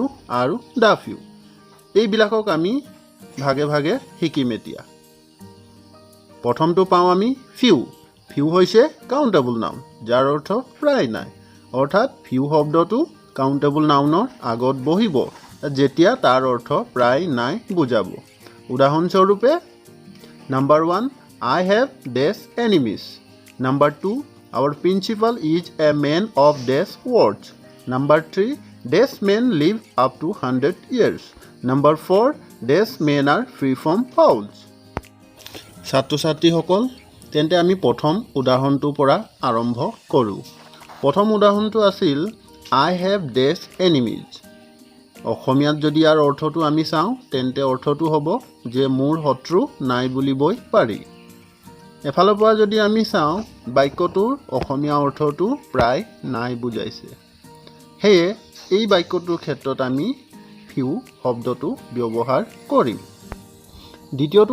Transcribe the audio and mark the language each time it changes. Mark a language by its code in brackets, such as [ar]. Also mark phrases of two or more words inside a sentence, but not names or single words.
[as] আৰু [en] the few [as] এইবিলাকক আমি ভাগে ভাগে শিকিম এতিয়া প্ৰথমটো পাওঁ আমি ফিউ ফিউ হৈছে [en] countable noun [as] যাৰ অৰ্থ প্ৰায় নাই অৰ্থাৎ ফিউ শব্দটো [en] countable nounৰ [as] আগত বহিব যেতিয়া তাৰ অৰ্থ প্ৰায় নাই বুজাব উদাহৰণস্বৰূপে [en] number 1 I have dash enemies number 2 Our principal is a man of dash words. Number 3, dash men live up to 100 years. Number 4, dash men are free from fouls. [as] ছাত্ৰ ছাত্ৰীসকল তেন্তে আমি প্ৰথম উদাহৰণটোৰ পৰা আৰম্ভ কৰোঁ প্ৰথম উদাহৰণটো আছিল [en] I have dash enemies [as] অসমীয়াত যদি ইয়াৰ অৰ্থটো আমি চাওঁ তেন্তে অৰ্থটো হ'ব যে মোৰ শত্ৰু নাই বুলিবই পাৰি এফালৰ পৰা যদি আমি চাওঁ বাক্যটোৰ অসমীয়া অৰ্থটো প্ৰায় নাই বুজাইছে সেয়ে এই বাক্যটোৰ ক্ষেত্ৰত আমি ফিউ শব্দটো ব্যৱহাৰ কৰিম দ্বিতীয়টো